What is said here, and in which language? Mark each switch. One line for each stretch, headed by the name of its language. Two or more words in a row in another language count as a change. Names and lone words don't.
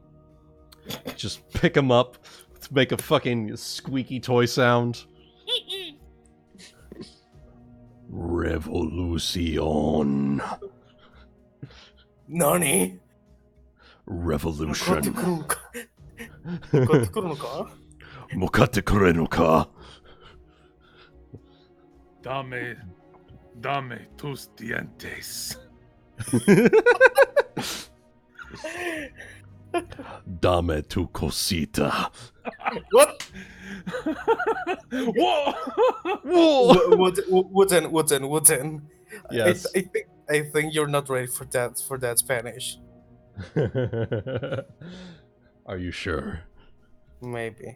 English: Just pick him up, make a fucking squeaky toy sound. Revolution. Nani? Revolution.
Japanese: 買ってくるのか? も買ってくれるのか?
Spanish: Dame tus dientes. Dame tu cosita.
English: What? Whoa! Whoa! Wooden. Yes. I think you're not ready for that Spanish. Are you sure? Maybe.